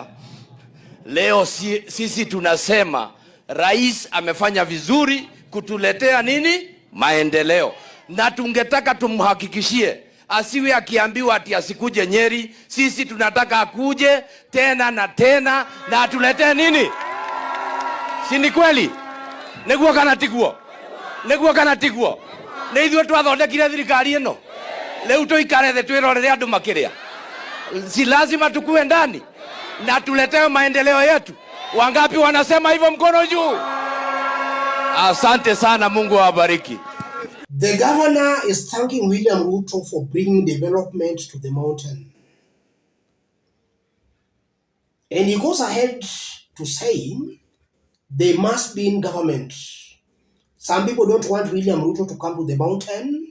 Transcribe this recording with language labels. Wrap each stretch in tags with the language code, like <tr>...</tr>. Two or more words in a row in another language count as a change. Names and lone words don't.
<sw>Leo sisi tunasema Rais amefanya vizuri kutuletea nini? Maendeleo. Na tungetaka tumhakikishie asiwe akiambiwa ati asikuje Nyeri. Sisi tunataka akuje tena na tena na atuletee nini? Si ni kweli?</sw> <ki>Neguo kana tiguo. Nĩ ithuĩ twathondekire thirikari ĩno. Leo tuikare thĩ twĩrorere andũ makĩrĩa.</ki> <sw>Si lazima tukue ndani na tuletewe maendeleo yetu. Wangapi wanasema hivyo mkono juu? Asante sana, Mungu awabariki.</sw> <en>The governor is thanking William Ruto for bringing development to the mountain. And he goes ahead to say they must be in government. Some people don't want William Ruto to come to the mountain.</en>